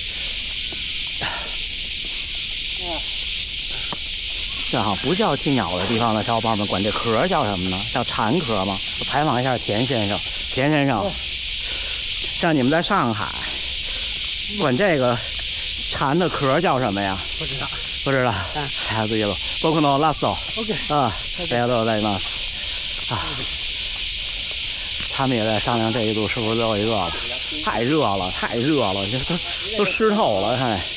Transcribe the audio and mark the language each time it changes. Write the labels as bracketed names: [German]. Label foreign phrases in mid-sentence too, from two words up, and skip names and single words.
[Chinese] 这好不叫寄鸟的地方的小伙伴们管这壳叫什么呢？叫蝉壳吗？我采访一下田先生，像你们在上海管这个蝉的壳叫什么呀？不知道。 [Japanese] はい、次の僕のラスト。OK。ありがとうございます。 [Chinese] 他们也在商量这一路是不是最后一个了？太热了，这都湿透了，看。